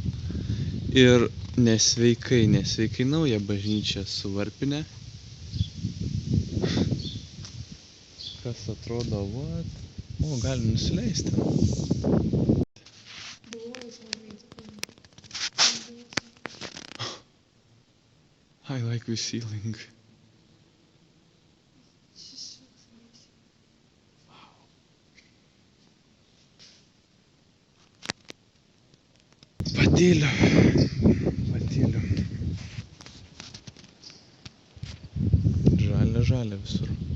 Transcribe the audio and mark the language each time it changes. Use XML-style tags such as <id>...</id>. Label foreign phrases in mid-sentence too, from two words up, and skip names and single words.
<lt>Ir nesveikai nauja bažnyčia su varpine. Kas atrodo, what? O, galim nusileisti.</lt> <en>The wall is already open. I like the ceiling. This looks amazing.</en> <lt>Patyliu. Žalia visur.</lt>